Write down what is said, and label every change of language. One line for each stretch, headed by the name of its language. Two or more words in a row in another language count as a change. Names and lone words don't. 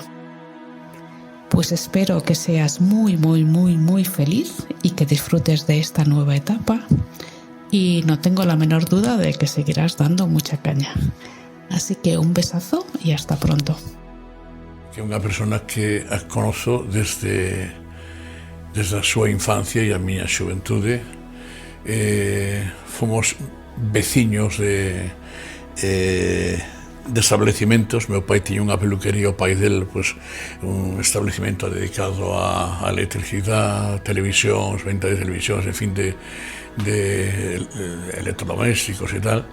Spanish: Pues espero que seas muy, muy, muy, muy feliz y que disfrutes de esta nueva etapa, y no tengo la menor duda de que seguirás dando mucha caña. Así que un besazo y hasta pronto.
Galician: Que unha persona que a conozo desde a súa infancia e a miña xuventude. Fomos veciños de establecimentos. Meu pai tiña unha peluquería, o pai del, pues, un establecimento dedicado a electricidade, televisións, venta de televisións, en fin, de electrodomésticos e tal.